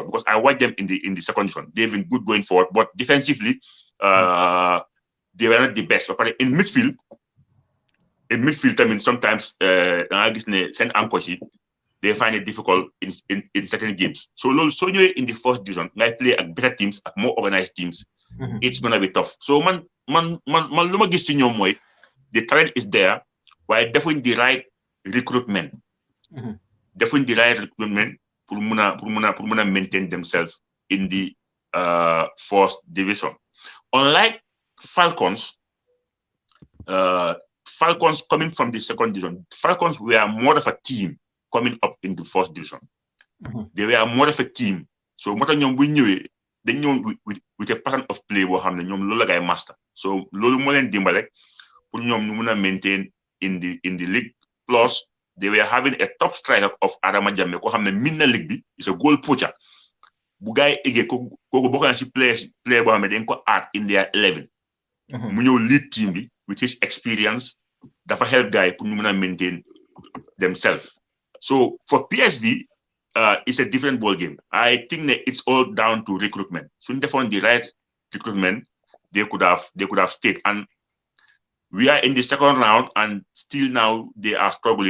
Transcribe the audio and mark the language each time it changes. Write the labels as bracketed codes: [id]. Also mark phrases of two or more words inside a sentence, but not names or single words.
[en] Because I watched them in the second division. They've been good going forward, but defensively, they were not the best. But in midfield, I mean sometimes I guess send Ankoshi, they find it difficult in certain games. So anyway, in the first division, I play at better teams, at more organized teams. It's gonna be tough. So [wo] man luma gis ci ñom moy [en] the talent is there, while definitely the right recruitment. Definitely the right recruitment [wo] pour muna [en] maintain themselves in the first division. Unlike Falcons coming from the second division, Falcons were more of a team coming up in the first division. They were more of a team. So what [wo] ñom bu ñëwé dañ ñëw [en] with a pattern of play [wo] boo xam ne ñoom loolu la gay [en] master. [wo] So loolu moo leen dimbale pour ñoom ñu mun a [en] maintain in the league. Plus they were having a top striker of [wo] Adama Jammeh koo xam ne min na league bi [en] is a goal poacher [wo] bu gaay égee kooku bokk na si player boo xam ne dañ ko [en] add in their 11 [wo] mu ñëw [en] lead team [wo] bi [en] with his experience [wo] dafa help gaay pour ñu mun a [en] maintain themselves. So for PSV it's a different ball game. I think that it's all down to recruitment. So if they found the right recruitment, they could have stayed. And we are in the second round and still now they are struggling.